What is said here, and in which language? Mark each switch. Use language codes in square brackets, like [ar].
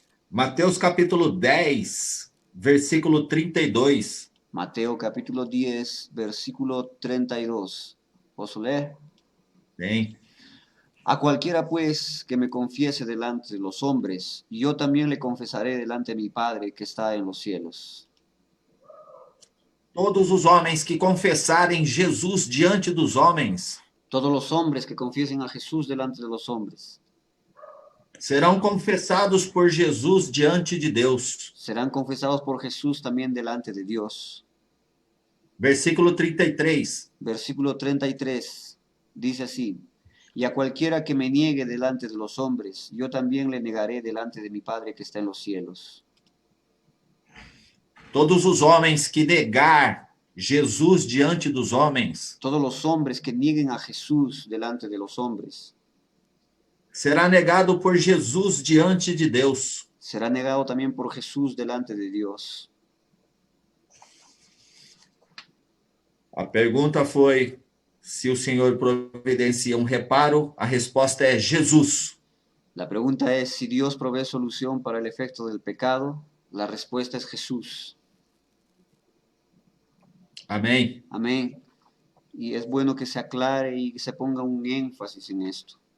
[pt] Mateus capítulo 10, versículo 32. [es] Mateo capítulo 10, versículo 32. ¿Puedo leer? [pt] Bem, [es] A cualquiera pues que me confiese delante de los hombres, yo también le confesaré delante de mi Padre que está en los cielos. [pt] todos os homens que confessarem Jesus diante dos homens [es] Todos los hombres que confiesen a Jesús delante de los hombres [pt] serão confessados por Jesus diante de Deus. [es] serán confesados por Jesús también delante de Dios. Versículo 33. Versículo 33 dice así: y a cualquiera que me niegue delante de los hombres, yo también le negaré delante de mi Padre que está en los cielos. [pt] Todos os homens que negar Jesus diante dos homens [es] Todos los hombres que nieguen a Jesús delante de los hombres, [pt] será negado por Jesus diante de Deus. [es] será negado también por Jesús delante de Dios. [pt] A pergunta foi se o Senhor providencia reparo. A resposta é Jesus. [es] La pregunta es si Dios provee solución para el efecto del pecado. La respuesta es Jesús. [pt] Amém? [es] Amén. Y es bueno que se aclare y que se ponga un énfasis en esto.